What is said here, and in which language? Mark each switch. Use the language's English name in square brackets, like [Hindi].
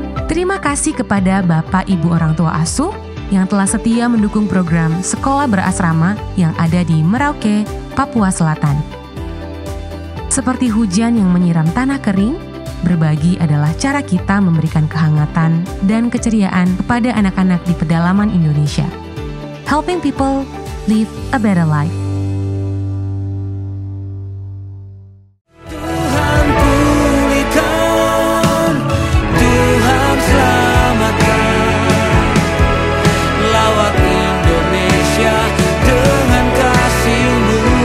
[Indonesian] Terima kasih kepada Bapak Ibu orang tua asuh yang telah setia mendukung program Sekolah Berasrama yang ada di Merauke, Papua Selatan. Seperti hujan yang menyiram tanah kering, berbagi adalah cara kita memberikan kehangatan dan keceriaan kepada anak-anak di pedalaman Indonesia. [English] Helping people live a better life. [Indonesian] Tuhan pulihkan, Tuhan selamatkan, lawat Indonesia dengan kasih-Mu.